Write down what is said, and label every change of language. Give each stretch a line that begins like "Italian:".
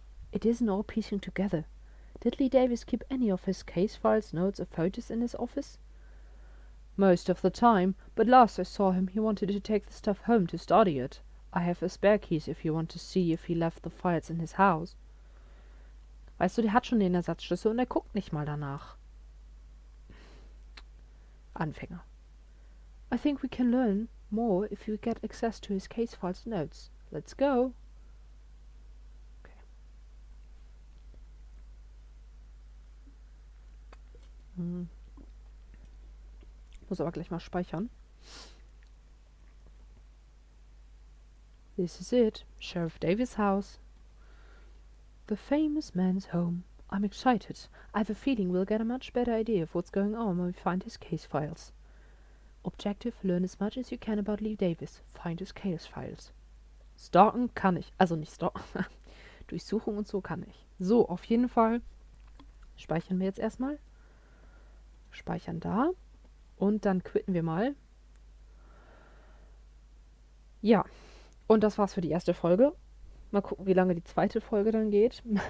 English: It isn't all piecing together. Did Lee Davis keep any of his case files, notes, or photos in his office? Most of the time, but last I saw him he wanted to take the stuff home to study it. I have a spare keys if you want to see if he left the files in his house.
German: Weißt du, der hat schon den Ersatzschlüssel und er guckt nicht mal danach. Anfänger.
English: I think we can learn more if we get access to his case files notes. Let's go. Okay.
German: Muss aber gleich mal speichern.
English: This is it. Sheriff Davis' house. The famous man's home. I'm excited. I have a feeling we'll get a much better idea of what's going on when we find his case files. Objective, learn as much as you can about Lee Davis. Find his case files.
German: Stalken kann ich. Also nicht stalken. Durchsuchung und so kann ich. So, auf jeden Fall speichern wir jetzt erstmal. Speichern da. Und dann quitten wir mal. Ja. Und das war's für die erste Folge. Mal gucken, wie lange die zweite Folge dann geht.